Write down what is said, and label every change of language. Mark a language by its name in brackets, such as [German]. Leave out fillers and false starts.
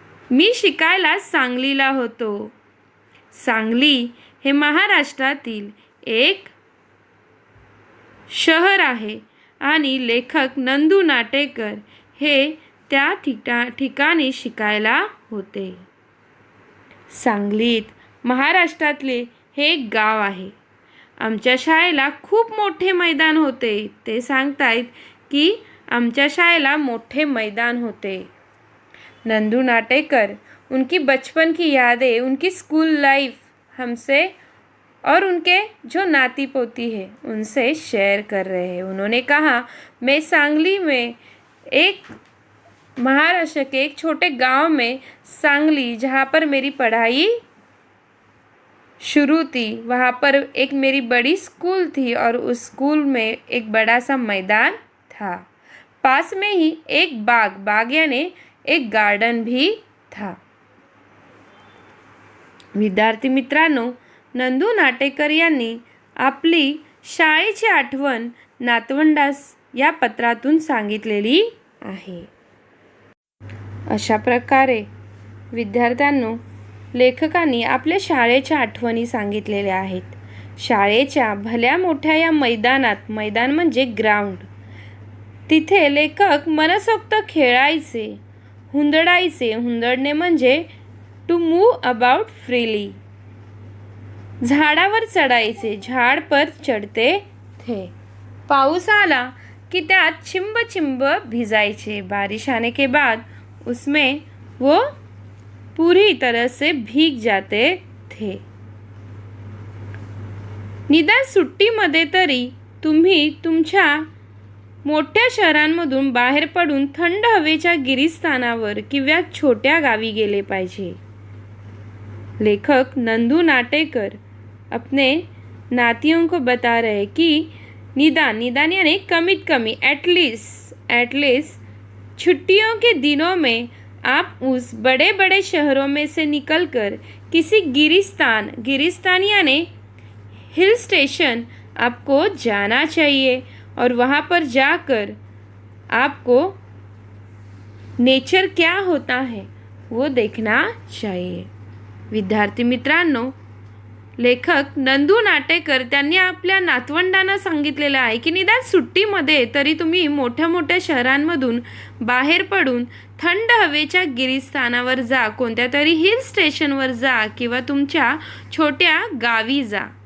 [Marathi] मी शिकायला सांगलीला होतो. सांगली हे महाराष्ट्रातील एक शहर आहे आणि लेखक नंदू नाटेकर हे त्या ठिकाणी शिकायला होते. सांगलीत महाराष्ट्रातले हे एक गाव आहे. आमच्या शाळेला खूप मोठे मैदान होते. ते सांगतायत की आमच्या शाळेला मोठे मैदान होते. [Hindi] नंदू नाटेकर उनकी बचपन की यादें, उनकी स्कूल लाइफ हमसे और उनके जो नाती पोती है उनसे शेयर कर रहे हैं. उन्होंने कहा, मैं सांगली में एक महाराष्ट्र के एक छोटे गांव में, सांगली जहाँ पर मेरी पढ़ाई शुरू थी, वहाँ पर एक मेरी बड़ी स्कूल थी और उस स्कूल में एक बड़ा सा मैदान था. पास में ही एक बाग यानी एक गार्डन भी था. [Marathi] विद्यार्थी मित्रांनो, नंदू नाटेकर यांनी आपली शाळेची आठवण नातवंडास या पत्रातून सांगितलेली आहे. अशा प्रकारे विद्यार्थ्यांनो, लेखकांनी आपल्या शाळेच्या आठवणी सांगितलेल्या आहेत. शाळेच्या भल्या मोठ्या या मैदानात, मैदान म्हणजे ग्राउंड, तिथे लेखक मनसोक्त खेळायचे, हुंदडायचे. हुंदडणे म्हणजे [English] To move about freely. [Marathi] झाडावर चढायचे, [Hindi] झाड पर चढते थे. [Marathi] पाऊस आला की त्यात चिंब चिंब भिजायचे. [Hindi] बारिश आने के बाद उसमें वो पूरी तरह से भीग जाते थे। [Marathi] निदान सुट्टीमध्ये तरी तुम्ही तुमच्या मोठ्या शहरांमधून बाहेर पडून थंड हवेच्या गिरिस्थानावर किंवा छोट्या गावी गेले पाहिजे। [Hindi] लेखक नंदू नाटेकर अपने नातियों को बता रहे कि निदान यानी कमित कमी एटलीस्ट छुट्टियों के दिनों में आप उस बड़े बड़े शहरों में से निकलकर किसी गिरिस्तान यानी हिल स्टेशन आपको जाना चाहिए और वहाँ पर जाकर आपको नेचर क्या होता है वो देखना चाहिए। [Marathi] विद्यार्थी मित्रांनो, लेखक नंदू नाटेकर त्यांनी आपल्या नातवंडांना सांगितलेलं आहे की निदान सुट्टीमध्ये तरी तुम्ही मोठ्या मोठ्या शहरांमधून बाहेर पडून थंड हवेच्या गिरिस्थानावर जा, कोणत्या तरी हिल स्टेशनवर जा किंवा तुमच्या छोट्या गावी जा।